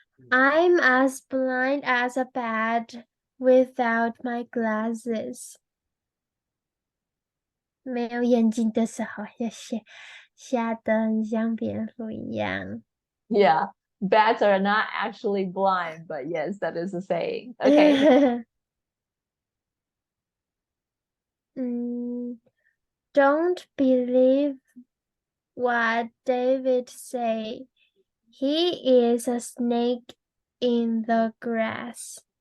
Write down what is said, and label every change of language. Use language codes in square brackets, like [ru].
[en] I'm as blind as a bat without my glasses. [zh] 没有眼睛的时候，吓得很像蝙蝠一样。 [en] Yeah, bats are not actually blind, but yes, that is a saying. Okay. Don't believe what David say. He is a snake in the grass.